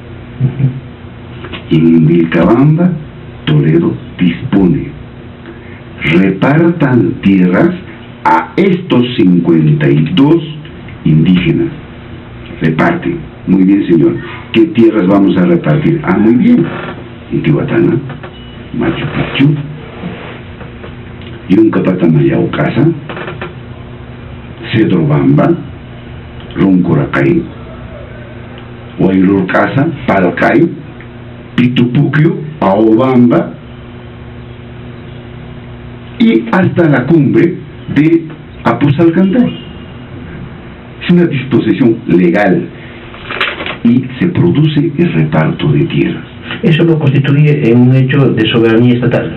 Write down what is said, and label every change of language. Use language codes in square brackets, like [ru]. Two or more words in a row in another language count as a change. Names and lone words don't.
[es] Y en Vilcabamba, Toledo dispone: repartan tierras a estos 52 indígenas. Reparten. Muy bien, señor. ¿Qué tierras vamos a repartir? Muy bien. Intihuatana, Machu Picchu, Yuncapatamaya-Ocasa, Cedrobamba, Runcoracay, Huayrurcasa, Palcay, Pitupuquio, Aobamba y hasta la cumbre de Apusalcantay. Es una disposición legal y se produce el reparto de tierras. ¿Eso lo constituye en un hecho de soberanía estatal?